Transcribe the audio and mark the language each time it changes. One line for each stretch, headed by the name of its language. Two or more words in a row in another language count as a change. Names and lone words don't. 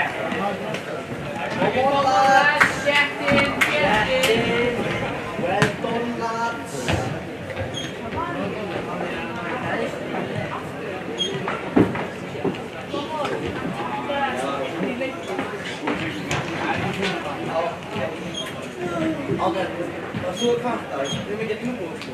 English: Come on, lads, get in. Well done, lads.
Icelandic: Það svo kvartar, við erum ekki að trúa sko.